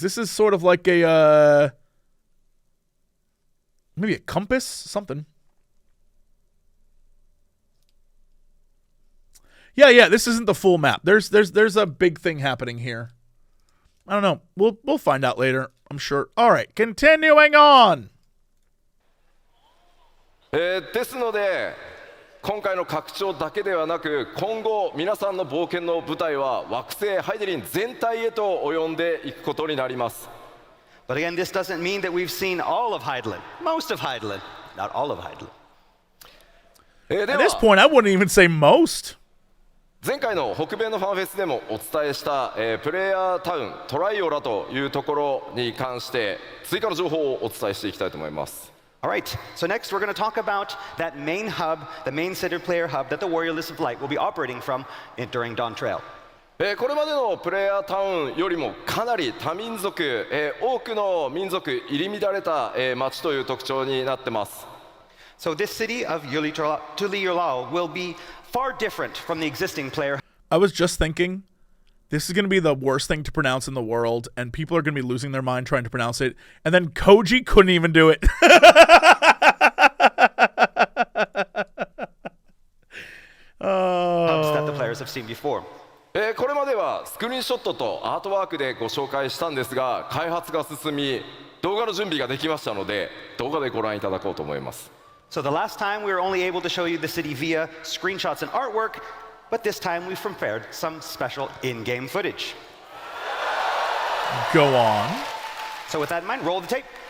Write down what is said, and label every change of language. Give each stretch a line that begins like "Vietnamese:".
English: This is sort of like a, maybe a compass, something. Yeah, this isn't the full map. There's a big thing happening here. I don't know. We'll find out later, I'm sure. All right, continuing on.
Japanese: ですので、今回の拡張だけではなく、今後皆さんの冒険の舞台は惑星ハイデリン全体へと及んでいくことになります。
English: But again, this doesn't mean that we've seen all of Heidelin, most of Heidelin, not all of Heidelin.
Japanese: で
English: At this
Japanese: は
English: point, I wouldn't even say most.
Japanese: 前回の北米のファンフェスでもお伝えした、プレイヤータウントライオラというところに関して追加の情報をお伝えしていきたいと思います。
English: All right, so next we're going to talk about that main hub, the main center player hub that the Warrior List of Light will be operating from during Dawn Trail.
Japanese: これまでのプレイヤータウンよりもかなり多民族、多くの民族入り乱れた、町という特徴になってます。
English: So this city of Tuliyolao will be far different from the existing player. I was just thinking, this is going to be the worst thing to pronounce in the world, and people are going to be losing their mind trying to pronounce it, and then Koji couldn't even do it. That the players have seen before.
Japanese: これまではスクリーンショットとアートワークでご紹介したんですが、開発が進み、動画の準備ができましたので、動画でご覧いただこうと思います。
English: So the last time we were only able to show you the city via screenshots and artwork, but this time we've prepared some special in-game footage. Go on. So with that in mind, roll the tape.